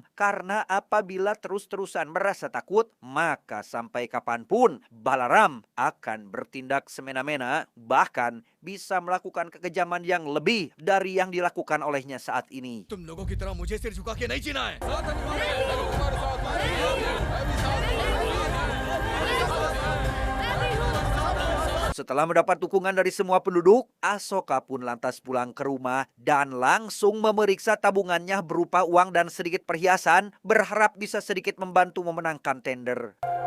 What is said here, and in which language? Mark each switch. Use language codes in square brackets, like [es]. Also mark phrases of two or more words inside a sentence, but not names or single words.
[id] Karena apabila terus-terusan merasa takut, maka sampai kapanpun Balaram akan bertindak semena-mena, bahkan bisa melakukan kekejaman yang lebih dari yang dilakukan olehnya saat ini. [hi] तुम लोगों की तरह मुझे सिर झुका के नहीं जीना है [id] Setelah mendapat dukungan dari semua penduduk, Asoka pun lantas pulang ke rumah dan langsung memeriksa tabungannya berupa uang dan sedikit perhiasan, berharap bisa sedikit membantu memenangkan tender.